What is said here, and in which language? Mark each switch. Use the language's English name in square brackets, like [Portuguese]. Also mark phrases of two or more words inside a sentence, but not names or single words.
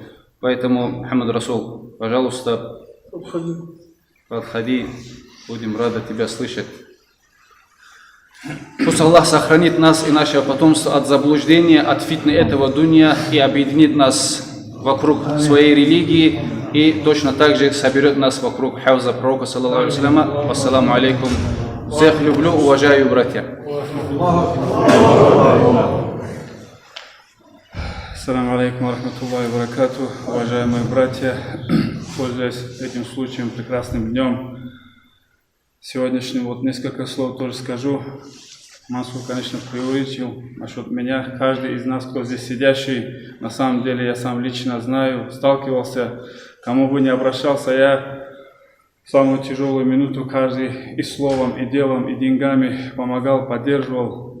[Russian] Поэтому, Мухаммад Расул, пожалуйста, подходи, будем рады тебя слышать. Пусть Аллах сохранит нас и наше потомство от заблуждения, от фитны этого дунья и объединит нас вокруг своей религии и точно так же соберет нас вокруг хавза пророка, [Arabic] صلى الله عليه وسلم. والسلام عليكم. [Russian] Всех люблю, уважаю, братья. [Arabic] السلام عليكم ورحمة الله وبركاته. [Russian] Уважаемые братья, пользуясь этим случаем, прекрасным днем, сегодняшним, вот несколько слов тоже скажу. Мансур, конечно, преувеличил насчет меня. Каждый из нас, кто здесь сидящий, на самом деле я сам лично знаю, сталкивался, кому бы ни обращался я, в самую тяжелую минуту каждый и словом, и делом, и деньгами помогал, поддерживал.